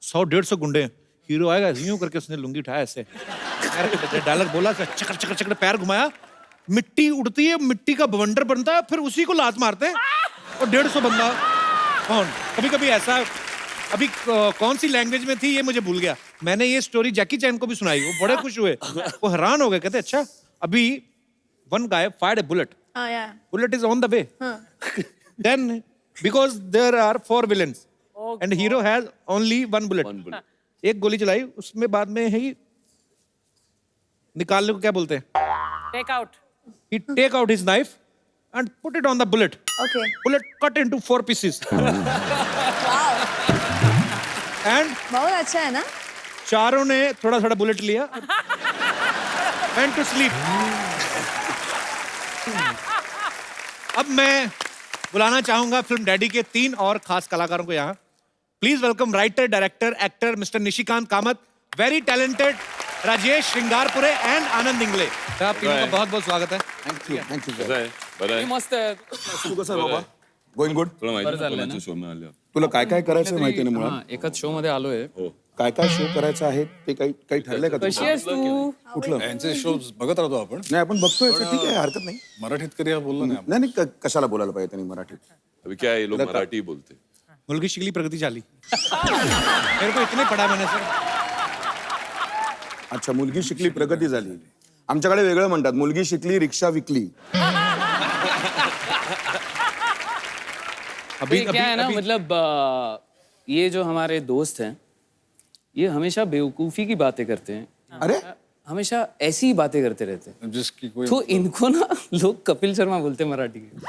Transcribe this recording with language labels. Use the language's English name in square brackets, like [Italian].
[Hindi] 100-150 गुंडे, हीरो आएगा यूं करके उसने लुंगी उठाया ऐसे, डायलॉग बोला, चकर चकर चकर पैर घुमाया, मिट्टी उड़ती है, मिट्टी का बवंडर बनता है, फिर उसी को लात मारते हैं और 150 बंदा कौन। कभी कभी ऐसा, अभी कौन सी लैंग्वेज में थी ये मुझे भूल गया, मैंने ये स्टोरी जैकी चैन को भी सुनाई, वो बड़े खुश हुए, वो हैरान हो गए, कहते अच्छा अभी [English] one guy fired a bullet. Bullet is on the way. Then because there are 4 villains and hero has only one bullet. [Hindi] एक गोली चलाई, उसमें बाद में ही निकालने को क्या बोलते हैं? [English] Take out. He take out his knife and put it on the bullet. Okay. Bullet cut into 4 pieces. And [Hindi] बहुत अच्छा है ना? चारों ने थोड़ा थोड़ा बुलेट लिया. [English] Went to sleep. [Hindi] अब मैं बुलाना चाहूंगा फिल्म डैडी के 3 और खास कलाकारों को यहाँ. Please welcome writer, director, actor mister Nishikant Kamat, very talented Rajesh Shringarpure and आनंद इंगले. आप तीनों का बहुत बहुत स्वागत है. [English] thank you [Marathi] कसं आहे बरं आहे मस्त आहे. तू कसं आहे बाबा [English] going good [Marathi] तुला माहिती आहे कोणाच्या शो मध्ये आलं तुला काय काय करायचं माहिती नाही मुळात एकाच शो मध्ये आलोय. काय काय शो करायचं आहे ते काही काही ठरलंय का कशी आहेस तू? कुठलं यांचे शो बघत राहतो आपण. नाही आपण बघतोय याचं, ठीक आहे हरकत नाही मराठीत कधी बोललो नाही आपण. नाही नाही कशाला बोलायला पाहिजे त्यांनी मराठीत [Hindi] अभी क्या है ये लोग मराठी बोलते [Marathi] मुलगी शिकली प्रगती झाली. [Hindi] मेरे को इतने पढ़ा मैंने सर. [Marathi] अच्छा मुलगी शिकली प्रगती झाली आमच्याकडे वेगळं म्हणतात मुलगी शिकली रिक्षा विकली [Hindi] अभी ये क्या है ना मतलब ये जो हमारे दोस्त हैं ये हमेशा बेवकूफी की बातें करते हैं. अरे हमेशा ऐसी ही बातें करते रहते हैं. जिसकी कोई तो इनको ना लोग कपिल शर्मा बोलते हैं मराठी के.